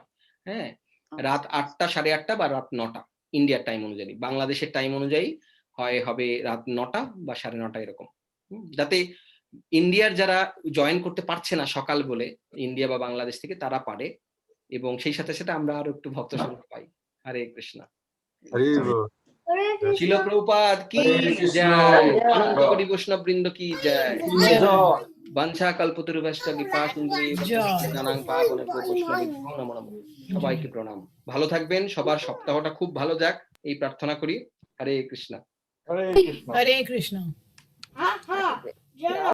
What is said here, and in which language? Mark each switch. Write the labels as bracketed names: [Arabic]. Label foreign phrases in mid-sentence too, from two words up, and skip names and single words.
[Bangla] হ্যাঁ, রাত 8টা, 8:30 বা রাত 9টা ইন্ডিয়ার টাইম অনুযায়ী, বাংলাদেশের টাইম অনুযায়ী হবে রাত 9টা বা 9:30 এরকম, যাতে ইন্ডিয়ার যারা জয়েন করতে পারছে না সকাল বলে, ইন্ডিয়া বা বাংলাদেশ থেকে, তারা পারে, এবং সেই সাথে সাথে আমরা আরো একটু ভক্ত সংখ্যা পাই। [Sanskrit] হরে কৃষ্ণ। [Bangla] হরি বল। [Hindi] শিল প্রভুপাদ কি জয়, অনন্ত কোটি বৈষ্ণব বৃন্দ কি জয়। [Sanskrit] বাঞ্ছা কল্পতরুভ্যশ্চ কৃপা সিন্ধুবে জানাং পাবনেভ্যো বৈষ্ণবেভ্যো নমো নমঃ। [Bangla] সবাইকে প্রণাম, ভালো থাকবেন, সবার সপ্তাহটা খুব ভালো যাক, এই প্রার্থনা করি। [Sanskrit] হরে কৃষ্ণ। হরে কৃষ্ণ।